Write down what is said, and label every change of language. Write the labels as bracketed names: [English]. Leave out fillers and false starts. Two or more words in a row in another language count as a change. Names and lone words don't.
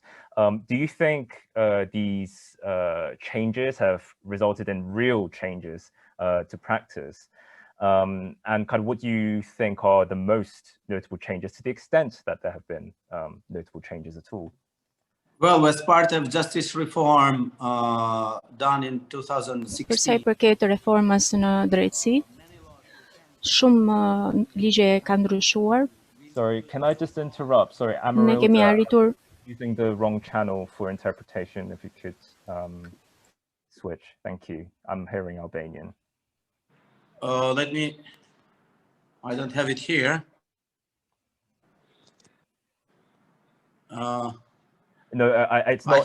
[English] Do you think these changes have resulted in real changes to practice? And kind of what do you think are the most notable changes, to the extent that there have been notable changes at all? Well, as part of justice reform done in 2016. [Albanian] Për sa I përket reformës në drejtësi, shumë ligje kanë ndryshuar. [English] Sorry, can I just interrupt? Sorry, [Albanian] Ne kemi arritur [English] using the wrong channel for interpretation. If you could switch, thank you. I'm hearing Albanian. Let me. I don't have it here. No, it's not.